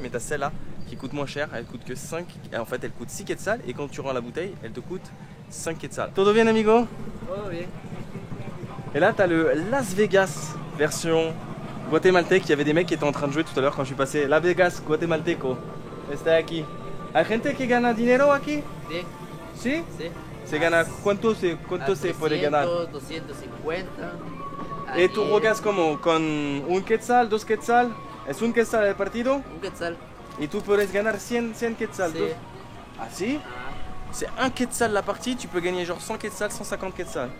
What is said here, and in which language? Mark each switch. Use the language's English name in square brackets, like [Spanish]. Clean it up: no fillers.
[French] Mais t'as celle-là qui coûte moins cher, elle coûte que 5, en fait elle coûte 6 quetzals et quand tu rends la bouteille, elle te coûte 5 quetzals. [Spanish] Todo bien amigo? Todo bien. [French] Et là t'as le Las Vegas version guatémaltèque. Il y avait des mecs qui étaient en train de jouer tout à l'heure quand je suis passé. [Spanish] Las Vegas guatemalteco. Está aquí. ¿Hay gente que gana dinero aquí? Sí, ¿Sí? sí. ¿Se gana? ¿Cuánto se puede ganar? 250. ¿Y tú juegas como con un quetzal, 2 quetzal? ¿Es un quetzal el partido? Un quetzal. Y tú puedes ganar 100 quetzal. Sí. Ah si? Ah, [French] C'est 1 quetzal la partie, tu peux gagner genre 100 quetzal, 150 quetzal.